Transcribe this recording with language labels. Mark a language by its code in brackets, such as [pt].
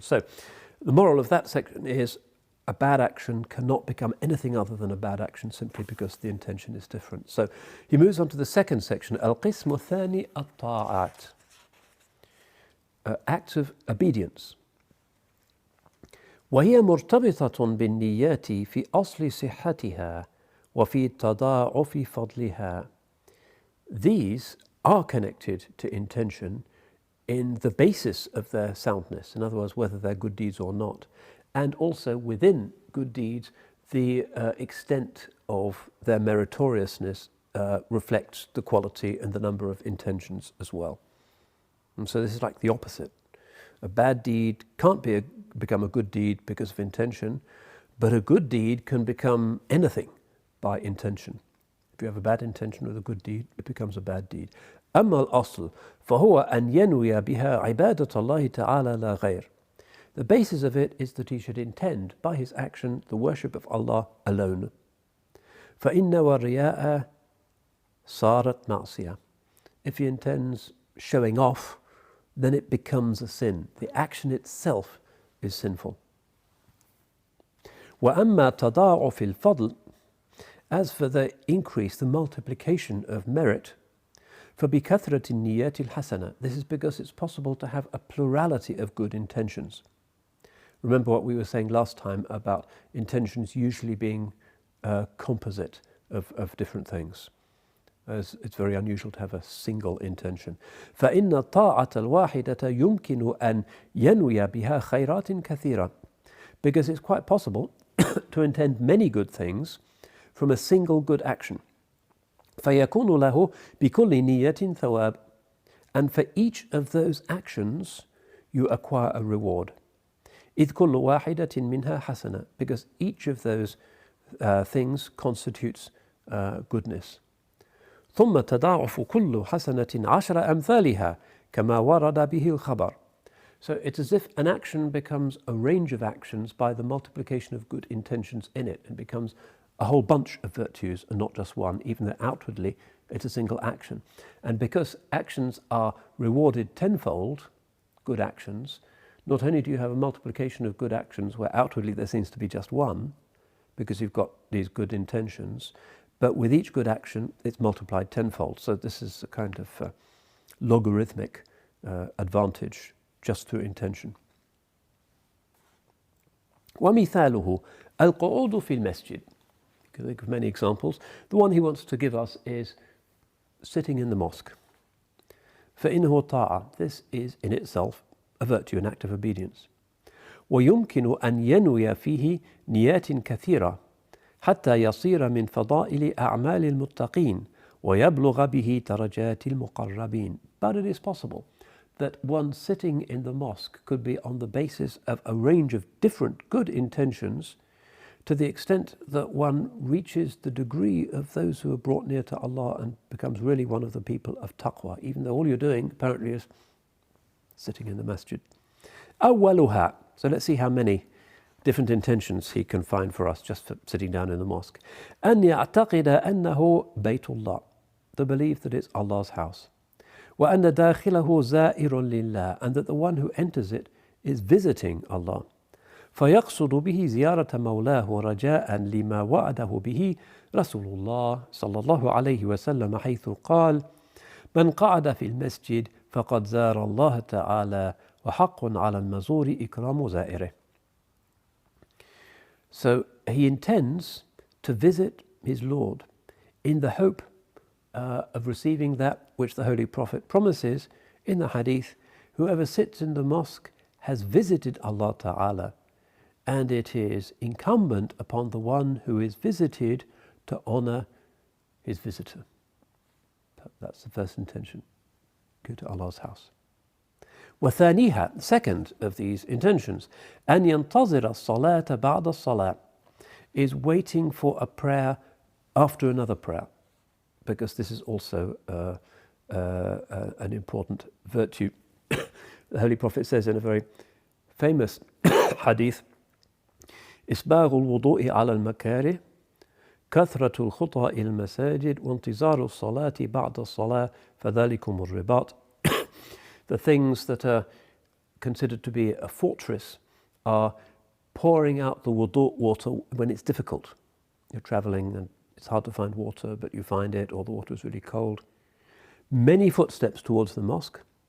[en] So the moral of that section is a bad action cannot become anything other than a bad action simply because the intention is different. So he moves on to the second section, [ar] al-qismu thani at-ta'at, [en] acts of obedience. [ar] وهي مرتبطة بالنيات في أصل صحتها وفي تضاعف فضلها. [en] These are connected to intention in the basis of their soundness, in other words, whether they're good deeds or not, and also within good deeds, the extent of their meritoriousness reflects the quality and the number of intentions as well. And so this is like the opposite. A bad deed can't become a good deed because of intention, but a good deed can become anything by intention. If you have a bad intention with a good deed, it becomes a bad deed. [ar] أما الأصل فهو أن ينوي بها عبادة الله تعالى لا غير. [en] The basis of it is that he should intend by his action the worship of Allah alone. [ar] فإن والرياء صارت معصية. [en] If he intends showing off, then it becomes a sin. The action itself is sinful. [ar] وأما تضاعف الفضل, [en] as for the increase, the multiplication of merit, [ar] فبكثرة النيات الحسنة. [en] This is because it's possible to have a plurality of good intentions. Remember what we were saying last time about intentions usually being composite of different things. As it's very unusual to have a single intention. [ar] فإن الطاعة الواحدة يمكن أن ينوي بها خيرات كثيرة. [en] Because it's quite possible to intend many good things from a single good action. [ar] فيكون له بكل نية ثواب. [en] And for each of those actions you acquire a reward. [ar] إذ كل واحدة منها حسنة. [en] Because each of those things constitutes goodness. [ar] ثم تضاعف كل حسنة عشر أمثالها كما ورد به الخبر. [en] So it's as if an action becomes a range of actions by the multiplication of good intentions in it. It becomes a whole bunch of virtues and not just one, even though outwardly it's a single action. And because actions are rewarded tenfold, good actions, not only do you have a multiplication of good actions where outwardly there seems to be just one, because you've got these good intentions, but with each good action it's multiplied tenfold. So this is a kind of logarithmic advantage just through intention. [ar] ومثاله القعود في المسجد. [en] You can think of many examples. The one he wants to give us is sitting in the mosque. [ar] فإنه طاعة. [en] This is in itself a virtue, an act of obedience. [ar] ويمكن أن ينوي فيه نيات كثيرة حتى يصير من فضائل أعمال المتقين ويبلغ به درجات المقربين. [en] But it is possible that one sitting in the mosque could be on the basis of a range of different good intentions to the extent that one reaches the degree of those who are brought near to Allah and becomes really one of the people of taqwa, even though all you're doing apparently is sitting in the masjid. [ar] أولها. [en] So let's see how many different intentions he can find for us just for sitting down in the mosque. [ar] أن يعتقد أنه بيت الله. [en] The belief that it's Allah's house. [ar] وأن داخله زائر لله. [en] And that the one who enters it is visiting Allah. [ar] فيقصد به زيارة مولاه رجاء لما وعده به رسول الله صلى الله عليه وسلم حيث قال: من قعد في المسجد فقد زار الله تعالى وحق على المزور إكرام زائره. [en] So he intends to visit his Lord in the hope of receiving that which the Holy Prophet promises in the hadith: whoever sits in the mosque has visited Allah Ta'ala, and it is incumbent upon the one who is visited to honor his visitor. That's the first intention. Go to Allah's house. [ar] وثانيها, [en] the second of these intentions, [ar] أن ينتظر الصلاة بعد الصلاة, [en] is waiting for a prayer after another prayer, because this is also an important virtue. The Holy Prophet says in a very famous hadith: [ar] إسباغ الوضوء على المكاره كثرة الخطى إلى المساجد وانتظار الصلاة بعد الصلاة فذلكم الرباط. [en] The things that are considered to be a fortress are pouring out the wudu water when it's difficult. You're traveling and it's hard to find water, but you find it, or the water is really cold. Many footsteps towards the mosque.